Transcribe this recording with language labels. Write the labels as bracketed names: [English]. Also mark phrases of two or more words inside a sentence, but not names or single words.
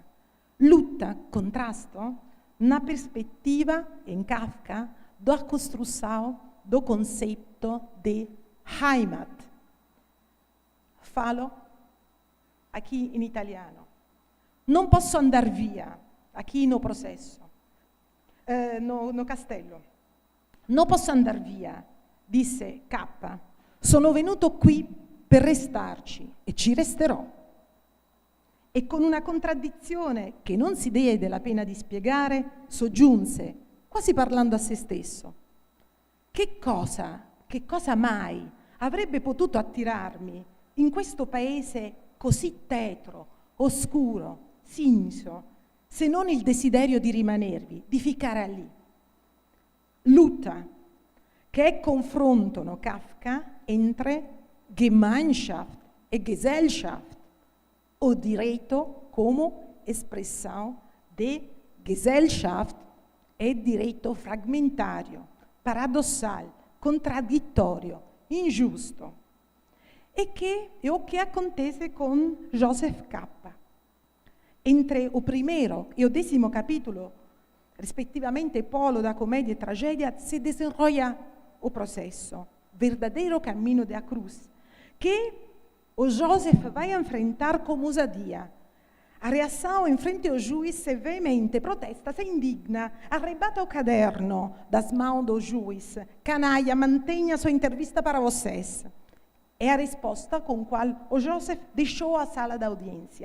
[Portuguese] Luta, contrasto, na perspectiva, em Kafka, da construção do conceito de Heimat. Falo aqui em italiano. Não posso andar via, aqui no processo, no castello. [Italian] Non posso andar via, disse K. Sono venuto qui per restarci e ci resterò. E con una contraddizione che non si diede la pena di spiegare, soggiunse, quasi parlando a se stesso. Che cosa mai avrebbe potuto attirarmi in questo paese così tetro, oscuro, sinso, se non il desiderio di rimanervi, di ficcare lì? Luta, che è confronto, [Portuguese] no, Kafka, entre Gemeinschaft e Gesellschaft, o direito como expressão de Gesellschaft e direito fragmentário, paradossal, contraditório, injusto. E o que acontece com Joseph K. Entre o primeiro e o 10º capítulo, rispettivamente polo da [Italian] commedia e tragedia, [Portuguese] si desenrolla o processo, verdadeiro caminho da cruz, que o Joseph vai enfrentar com ousadia. A reação em frente ao juiz é veemente, protesta, se indigna, arrebata o caderno das mãos do juiz. Canalha, mantenha sua entrevista para vocês. É a resposta com a qual o Joseph deixou a sala da audiência.